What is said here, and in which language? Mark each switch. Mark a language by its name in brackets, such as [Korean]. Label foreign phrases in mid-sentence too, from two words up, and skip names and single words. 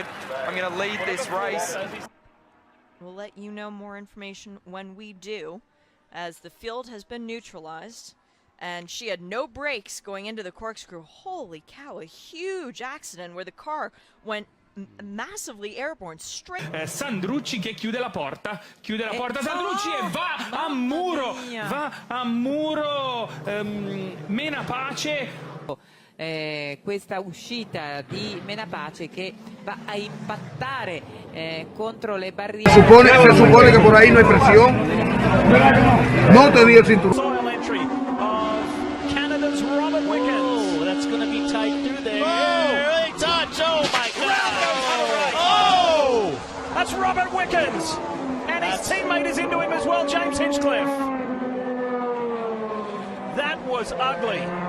[English] I'm going to lead this race. We'll let you know more information when we do, as the field has been neutralized. And she had no brakes going into the corkscrew. Holy cow, a huge accident where the car went massively airborne straight. [Italian] Sandrucci che chiude la porta, Sandrucci e va a muro, Mena Pace. Questa uscita di Mena Pace che va a impattare contro le barriere. [Spanish] Se supone que por ahí no hay presión. No te di el cinturón. [English] That's going to be tight through there. Oh, touch. Oh, my God. Oh, that's Robert Wickens. And his teammate is into him as well, James Hinchcliffe. That was ugly.